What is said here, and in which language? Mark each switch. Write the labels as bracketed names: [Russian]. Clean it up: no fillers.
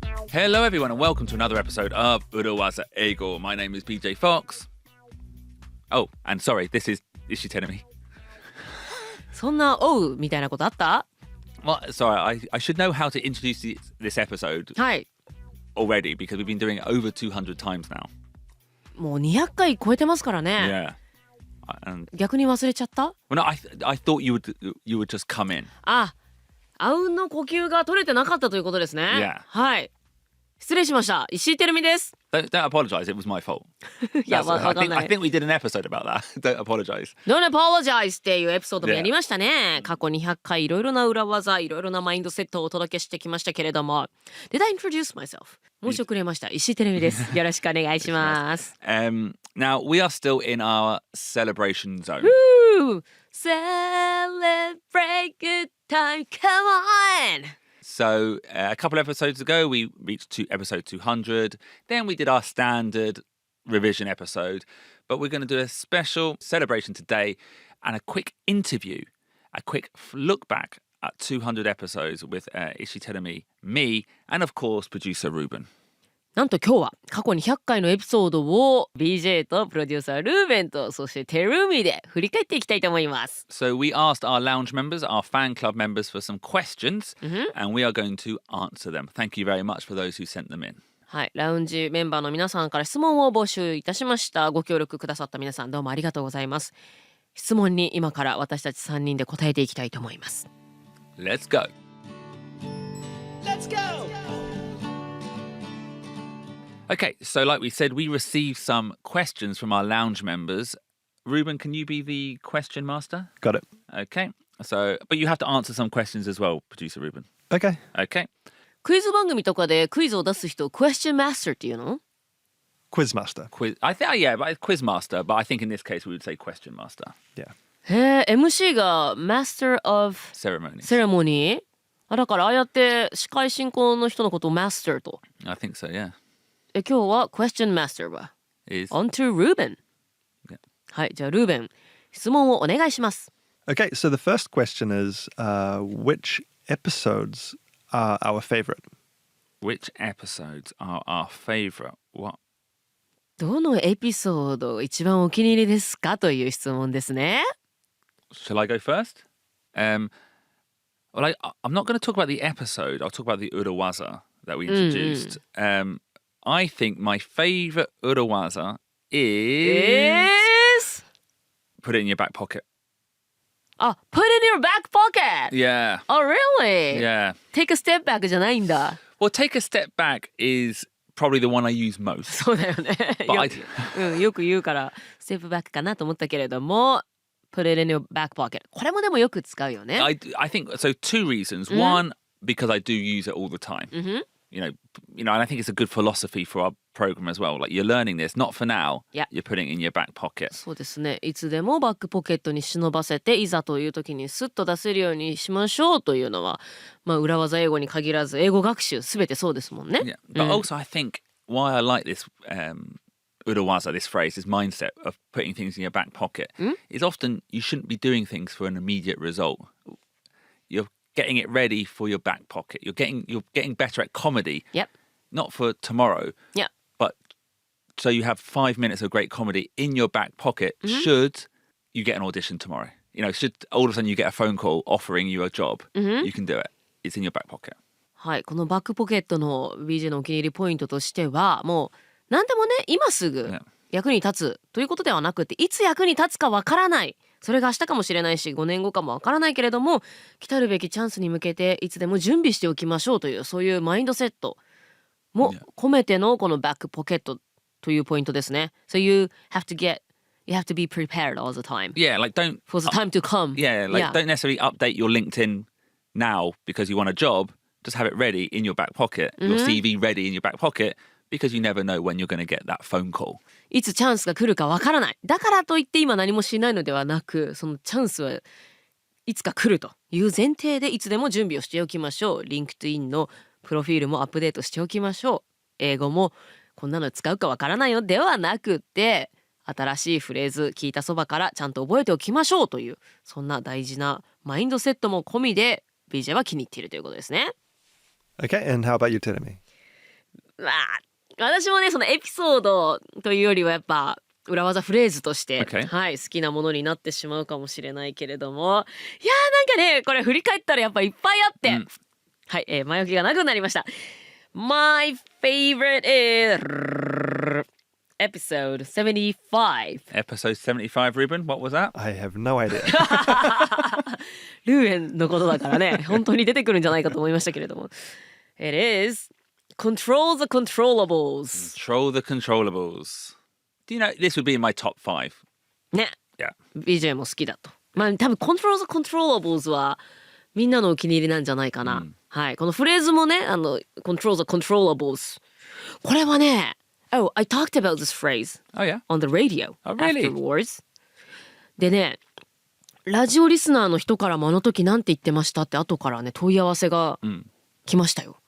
[English] Hello everyone and welcome to another episode of 裏技英語. My name is BJ Fox. Oh, and sorry, this is Ishi Terumi. [Japanese] そんなおうみたいなことあった？ [English] Well, sorry, I should know how to introduce this episode [Japanese] はい。 [English] already because we've been doing it over 200 times now. [Japanese] もう200回超えてますからね。 [English] Yeah. And, [Japanese] 逆に忘れちゃった？ [English] well, no, I thought you would just come in. [Japanese] あうんの呼吸が取れてなかったということですね。 [English] Yeah. [Japanese] はい。失礼しました。石井てるみです。 [English] Don't apologize, it was my fault. [Japanese] いや、わかんない。 [English] I think we did an episode about that. Don't apologize. Don't apologize [Japanese] っていうエピソードもやりましたね。過去200回いろいろな裏技、いろいろなマインドセットをお届けしてきましたけれども。 [English] Did I introduce myself? [Japanese] 申し遅れました。石井てるみです。よろしくお願いします。 [English] Now, we are still in our celebration zone. Woo! Celebrate good time, come on! So a couple episodes ago, we reached episode 200. Then we did our standard revision episode. But we're going to do a special celebration today and a quick interview, a quick look back at 200 episodes with Ishi Terumi, me, and of course, producer Ruben. [Japanese] なんと今日は過去200回のエピソードを BJ とプロデューサールーベンとそしてテルミで振り返っていきたいと思います。 [English] So we asked our lounge members, our fan club members for some questions, and we are going to answer them. Thank you very much for those who sent them in. [Japanese] はい、ラウンジメンバーの皆さんから質問を募集いたしました。ご協力くださった皆さんどうもありがとうございます。質問に今から私たち3人で答えていきたいと思います。 [English] Let's go. Let's go.Okay, so like we said, we received some questions from our lounge members. Ruben, can you be the question master? Got it. Okay, so, but you have to answer some questions as well, producer Ruben. Okay. Okay. [Japanese] クイズ番組とかでクイズを出す人、クエスチョンマスターっていうの？ [English] Quizmaster. I think, yeah, but quiz master, but I think in this case we would say question master. Yeah. [Japanese] へえ、MC が Master of [English] Ceremonies. Ceremony？ [Japanese] だからああやって司会進行の人のことを Master と。 [English] I think so, yeah. [Japanese] 今日は Question Master は [English] Is On to Ruben、 Yeah. [Japanese] はい、じゃあルーベン質問をお願いします。 [English] Okay, so the first question is which episodes are our favorite? which episodes are our favorite? What? [Japanese] どのエピソード一番お気に入りですかという質問ですね。 [English] Shall I go first? Well, I'm not going to talk about the episode. I'll talk about the Urawaza that we introduced. I think my favorite Urawaza is put it in your back pocket. Put it in your back pocket. Yeah. Oh, really? Yeah. Take a step back [Japanese] じゃないんだ。 [English] Well, take a step back is probably the one I use most. [Japanese] そうだよね。よく言うからステップバックかなと思ったけれども [English] Put it in your back pocket [Japanese] これもでもよく使うよね。 [English] I think so. Two reasons. One, because I do use it all the time. You know, and I think it's a good philosophy for our program as well. Like you're learning this, not for now. Yeah. You're putting it in your back pocket. [Japanese] そうですね。いつでもバックポケットに忍ばせていざという時にスッと出せるようにしましょうというのは、まあ裏技英語に限らず英語学習すべてそうですもんね。 [English] Yeah. But also, I think why I like this urawaza, this phrase, this mindset of putting things in your back pocket, is often you shouldn't be doing things for an immediate result. You're getting it ready for your back pocket. You're getting better at comedy. Yep. Not for tomorrow. Yeah. But so you have 5 minutes of great comedy in your back pocket should you get an audition tomorrow. You know, should all of a sudden you get a phone call offering you a job, you can do it. It's in your back pocket. [Japanese] はい、このバックポケットの BJ のお気に入りポイントとしてはもう何でもね今すぐ役に立つということではなくていつ役に立つかわからないそれが明日かもしれないし5年後かもわからないけれども来たるべきチャンスに向けていつでも準備しておきましょうというそういうマインドセットも込めてのこのバックポケットというポイントですね。 [English] So you have to be prepared all the time. Yeah, like don't for the time to come. Yeah, like don't necessarily update your LinkedIn now because you want a job. Just have it ready in your back pocket. Your CV ready in your back pocket because you never know when you're going to get that phone call. [Japanese] いつチャンスが来るかわからない。だからといって今何もしないのではなく、そのチャンスはいつか来るという前提でいつでも準備をしておきましょう。 LinkedIn のプロフィールもアップデートしておきましょう。英語もこんなの使うかわからないよではなくて、新しいフレーズ聞いたそばからちゃんと覚えておきましょうという、そんな大事なマインドセットも込みで BJ は気に入っているということですね。 [English] Okay, and how about you, Terumi? [Japanese] 私もねそのエピソードというよりはやっぱ裏技フレーズとして、 [English] Okay. [Japanese] はい、好きなものになってしまうかもしれないけれども、いやーなんかねこれ振り返ったらやっぱいっぱいあって、はい、前置きがなくなりました。 [English] My favorite is episode 75. Episode 75, Ruben, what was that? I have no idea. [Japanese] ルーエンのことだからね本当に出てくるんじゃないかと思いましたけれども [English] It is Control the controllables. Control the controllables. Do you know, this would be in my top 5. [Japanese] ね、 [English] Yeah. [Japanese] BJ も好きだと。まあ多分 [English] Control the controllables [Japanese] はみんなのお気に入りなんじゃないかな、はい、このフレーズもねControl the controllables これはね [English] Oh, I talked about this phrase Oh, yeah? on the radio really? afterwards. [Japanese] でねラジオリスナーの人からもあの時なんて言ってましたって後からね問い合わせが来ましたよ。